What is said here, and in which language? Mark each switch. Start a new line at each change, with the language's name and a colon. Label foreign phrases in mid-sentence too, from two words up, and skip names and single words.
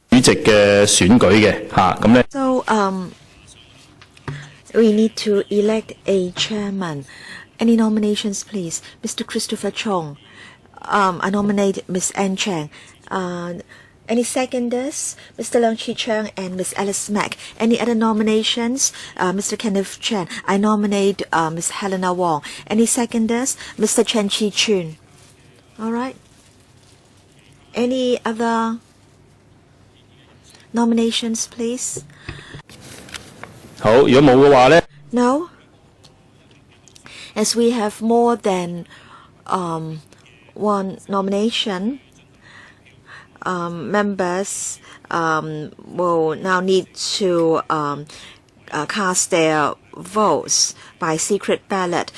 Cantonese: 席嘅選舉嘅嚇，咁咧。
English: So we need to elect a chairman. Any nominations, please? Mr. Christopher Chong. I nominate Ms. Anne Chang. Any seconders? Mr. Leung Chi Cheung and Ms. Alice Mack. Any other nominations? Mr. Kenneth Chan. I nominate Ms. Helena Wong. Any seconders? Mr. Chen Chi Chun. All right. Any other nominations, please?
Cantonese: 好，如果冇嘅話咧
English: No. As we have more than one nomination, members will now need to cast their votes by secret ballot.